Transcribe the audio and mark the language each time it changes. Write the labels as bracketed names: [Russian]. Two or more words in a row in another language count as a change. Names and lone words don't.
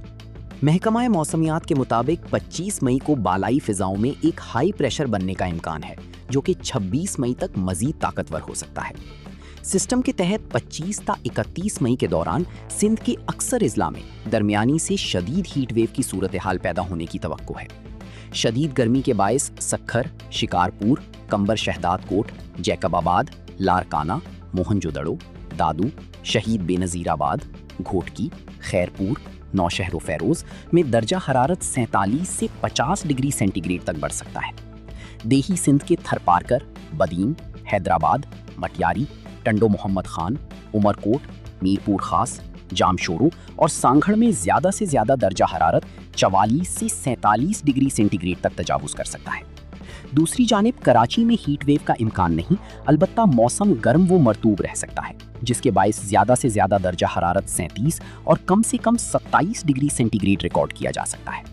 [Urdu] محکمہ موسمیات کے مطابق 25 مئی کو بالائی فضاؤں میں ایک [English] high pressure [Urdu] بننے کا امکان ہے، جو کہ 26 مئی تک مزید طاقتور ہو سکتا ہے. سسٹم کے تحت 25 تا 31 مئی کے دوران سندھ کے اکثر اضلاع میں درمیانی سے شدید [English] heat wave [Urdu] کی صورت حال پیدا ہونے کی توقع ہے. شدید گرمی کے باعث سکھر, شکارپور، قمبر شہداد کوٹ، جیکب آباد، لاڑکانہ، موہنجو داڑو، دادو، شہید بینظیر آباد، گھوٹکی، خیرپور، نوشہرو فیروز میں درجہ حرارت 47 سے 50 [English] degree centigrade [Urdu] تک بڑھ سکتا ہے. دیہی سندھ کے تھرپارکر، بدین، حیدرآباد، مٹیاری، ٹنڈو محمد خان، عمرکوٹ، میرپور خاص، جامشورو اور سانگھڑ میں زیادہ سے زیادہ درجہ حرارت 44 سے 47 [English] degree centigrade [Urdu] تک تجاوز کر سکتا ہے. دوسری جانب کراچی میں [English] heat wave [Urdu] کا امکان نہیں، البتہ موسم گرم و مرطوب رہ سکتا ہے، جس کے باعث زیادہ سے زیادہ درجہ حرارت 37 اور کم سے کم 27 [English] degree centigrade [Urdu] ریکارڈ کیا جا سکتا ہے.